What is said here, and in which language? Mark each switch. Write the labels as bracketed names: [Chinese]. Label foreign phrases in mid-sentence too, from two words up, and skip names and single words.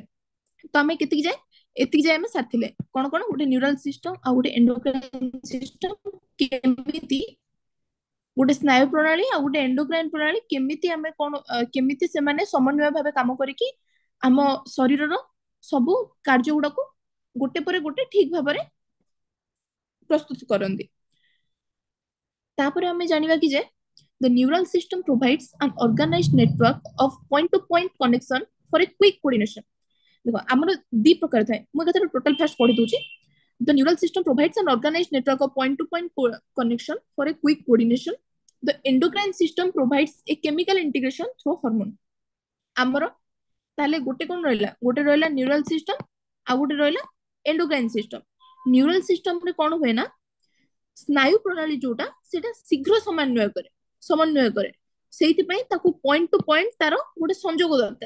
[Odia] ତ ଆମେ ଏତିକି ଯାଏ ଆମେ ସାରିଥିଲେ କଣ କଣ, ଗୋଟେ [English] neural system [Odia] ଆଉ ଗୋଟେ [English] endocrine system, [Odia] କେମିତି ଗୋଟେ ସ୍ନାୟୁ ପ୍ରଣାଳୀ ଆଉ ଗୋଟେ ଏଣ୍ଡୋକ୍ରାଇନ ପ୍ରଣାଳୀ କେମିତି ଆମେ କଣ କେମିତି ସେମାନେ ସମନ୍ୱୟ ଭାବେ କାମ କରିକି ଆମ ଶରୀରର ସବୁ କାର୍ଯ୍ୟ ଗୁଡାକୁ ଗୋଟେ ପରେ ଗୋଟେ ଠିକ ଭାବରେ ପ୍ରସ୍ତୁତ କରନ୍ତି। ତାପରେ ଆମେ ଜାଣିବା କି ଯେ [English] the neural system provides an organized network of point to point connection for a quick coordination। [Odia] देखो ଆମର ଦି ପ୍ରକାର ଥାଏ, ମୁଁ ଏକାଥରେ [English] total fast [Odia] ପଢି ଦଉଛି। [English] The neural system provides an organized network of point to point connection for a quick coordination। The endocrine system provides a chemical integration through hormone। [Odia] ଆମର ତାহଲେ ଗୋଟେ କଣ ରହିଲା, ଗୋଟେ ରହିଲା [English] neural system [Odia] ଆଉ ଗୋଟେ ରହିଲା [English] endocrine system. neural system [Odia] ରେ କଣ ହୁଏ ନା, ସ୍ନାୟୁ ପ୍ରଣାଳୀ ଯୋଉଟା ସେଟା ଶୀଘ୍ର ସମନ୍ୱୟ କରେ। ସେଇଥିପାଇଁ ତାକୁ [English] point to point [Odia] ତାର ଗୋଟେ ସଂଯୋଗ ଦରକାର।